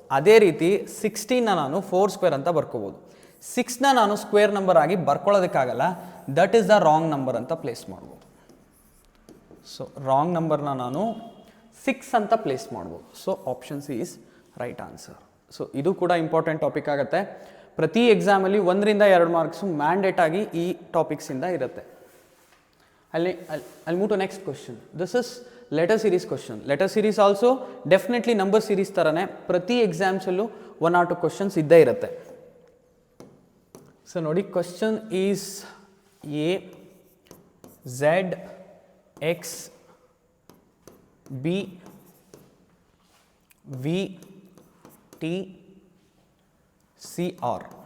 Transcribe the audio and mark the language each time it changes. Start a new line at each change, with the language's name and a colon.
Kannada: ಅದೇ ರೀತಿ 16ನ ನಾನು 4 ಸ್ಕ್ವೇರ್ ಅಂತ ಬರ್ಕೋಬೋದು. 6ನ ನಾನು ಸ್ಕ್ವೇರ್ ನಂಬರ್ ಆಗಿ ಬರ್ಕೊಳ್ಳೋದಕ್ಕಾಗಲ್ಲ,
English: that is the wrong number
Kannada: ಅಂತ ಪ್ಲೇಸ್ ಮಾಡ್ಬೋದು. ಸೊ ರಾಂಗ್ ನಂಬರ್ನ ನಾನು 6 ಅಂತ ಪ್ಲೇಸ್ ಮಾಡ್ಬೋದು.
English: So option C is right answer.
Kannada: So ಇದು ಕೂಡ ಇಂಪಾರ್ಟೆಂಟ್ ಟಾಪಿಕ್ ಆಗುತ್ತೆ. ಪ್ರತಿ ಎಕ್ಸಾಮಲ್ಲಿ 1ರಿಂದ 2 ಮಾರ್ಕ್ಸು ಮ್ಯಾಂಡೇಟ್ ಆಗಿ ಈ ಟಾಪಿಕ್ಸಿಂದ ಇರುತ್ತೆ.
English: I'll move to next question. This is letter series question. Letter series also definitely number series
Kannada: ಥರನೇ ಪ್ರತಿ ಎಕ್ಸಾಮ್ಸಲ್ಲೂ
English: 1 or 2 questions
Kannada: ಇದ್ದೇ ಇರುತ್ತೆ.
English: So ನೋಡಿ, question is A Z X B V T C R.